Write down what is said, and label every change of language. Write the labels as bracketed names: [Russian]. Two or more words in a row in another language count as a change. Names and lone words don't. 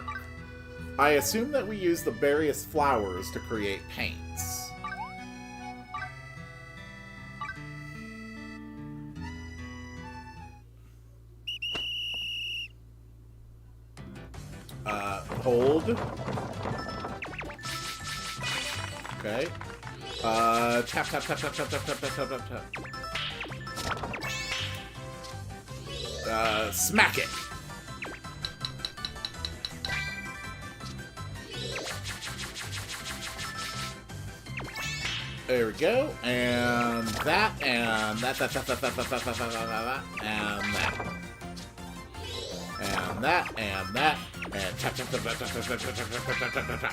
[English] I assume that we use the various flowers to create paints. Hold. Okay. Tap, tap, tap, tap, tap, tap, tap, tap, tap, tap. Smack it. There we go. And that, and that, and that. And that, and that, and tap, tap, tap, tap, tap, tap, tap, tap, tap, tap, tap, tap.